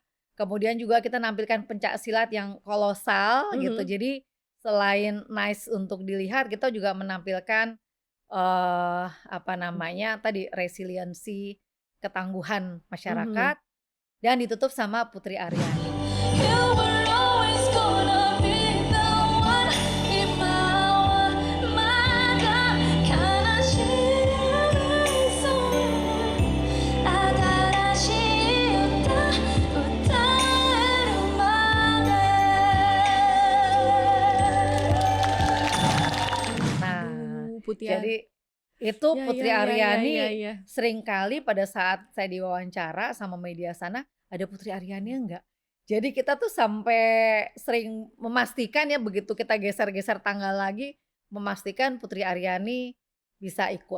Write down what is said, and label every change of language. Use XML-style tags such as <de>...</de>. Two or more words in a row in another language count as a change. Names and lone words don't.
<id>Kemudian juga kita nampilkan pencak silat yang kolosal gitu. Mhm, Jadi selain nice untuk dilihat, kita juga menampilkan, apa mmm, namanya tadi, resiliensi, ketangguhan mhm. masyarakat dan ditutup sama Putri Aryani.</id> <en>You were always gonna be the one.</en> <ja>今はまだ悲しいそう新しい歌歌えるま</ja> <id>Nah, Waduh, Putih jadi itu ya, ya, Putri ya, ya, ya, Aryani ya. seringkali pada saat saya diwawancara sama media sana, "Ada Putri Aryani enggak?" Jadi kita tuh sampai sering memastikan ya begitu kita geser-geser tanggal lagi, memastikan Putri Aryani bisa ikut.</id>